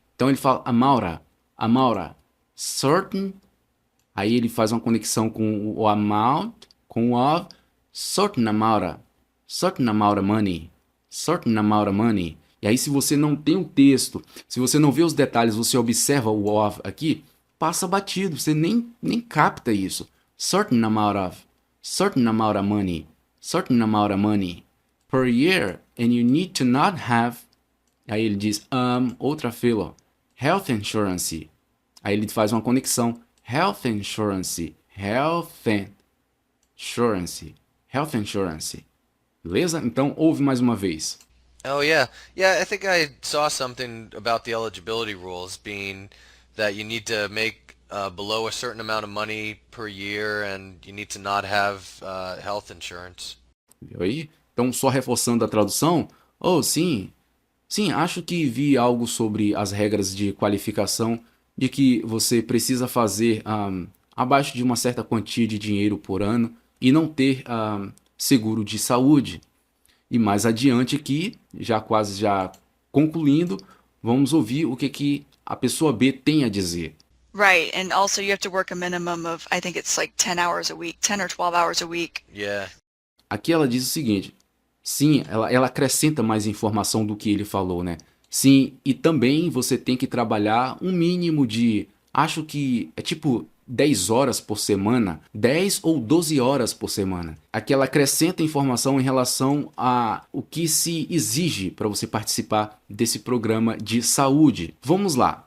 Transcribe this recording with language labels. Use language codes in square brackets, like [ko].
[pt] Então ele fala amount, amount, certain, aí ele faz uma conexão com o amount, com o of, [en] certain amount of money, [pt] certain amount of money. E aí se você não tem o texto, se você não vê os detalhes, você observa o of aqui, passa batido, você nem capta isso. [en] Certain amount of money, certain amount of money per year, and you need to not have. [pt] Aí ele diz, outra fila, health insurance. Aí ele faz uma conexão, [en] health insurance, health insurance, health insurance. [pt] Beleza? Então, ouve mais uma vez. [en] Oh yeah, yeah. I think I saw something about the eligibility rules being that you need to make below a certain amount of money per year, and you need to not have health insurance. [pt] Viu aí? Então, só reforçando a tradução, oh, sim, sim, acho que vi algo sobre as regras de qualificação de que você precisa fazer abaixo de uma certa quantia de dinheiro por ano e não ter seguro de saúde. E mais adiante aqui, já concluindo, vamos ouvir o que a pessoa B tem a dizer. [en] Right, and also you have to work a minimum of, I think it's like 10 hours a week, 10 or 12 hours a week. Yeah. [pt] Aqui ela diz o seguinte, sim, ela acrescenta mais informação do que ele falou, né? Sim, e também você tem que trabalhar um mínimo de, acho que é tipo 10 horas por semana, 10 ou 12 horas por semana. Aqui ela acrescenta informação em relação a o que se exige para você participar desse programa de saúde. Vamos lá.